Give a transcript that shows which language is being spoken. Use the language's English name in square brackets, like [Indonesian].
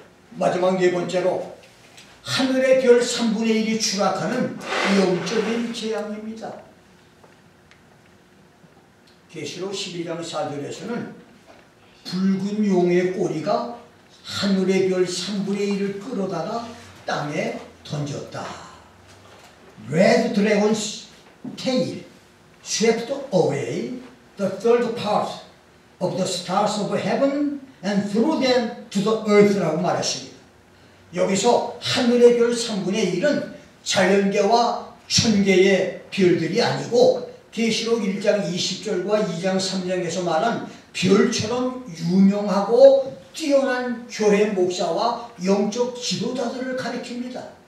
[Korean] 마지막 네 번째로 하늘의 별 3분의 1이 추락하는 영적인 재앙입니다. 계시록 11장 4절에서는 붉은 용의 꼬리가 하늘의 별 3분의 1을 끌어다가 땅에 던졌다. [English] Red dragon's tail swept away the third part of the stars of heaven and threw them to the earth [Korean] 라고 말했습니다. 여기서 하늘의 별 3분의 1은 자연계와 천계의 별들이 아니고 계시록 1장 20절과 2장 3장에서 말한 별처럼 유명하고 뛰어난 교회 목사와 영적 지도자들을 가리킵니다.